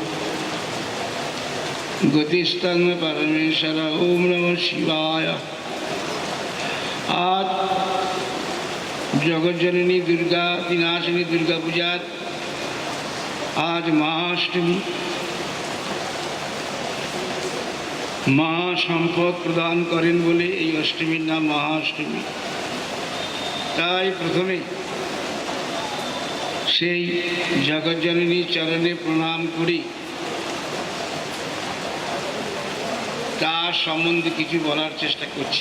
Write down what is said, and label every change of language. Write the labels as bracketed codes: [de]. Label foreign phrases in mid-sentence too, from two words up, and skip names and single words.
[sa] गतिस्तं परमेश्वर ॐ नमः शिवाय। [bn] আজ জগজ্জননী দুর্গা বিনাশিনী দুর্গা পূজার আজ মহাঅষ্টমী। মা সম্পদ প্রদান করেন বলে এই অষ্টমীর নাম মহাঅষ্টমী। তাই প্রথমে সেই জগজ্জননীর চরণে প্রণাম করি, তার সম্বন্ধে কিছু বলার চেষ্টা করছি।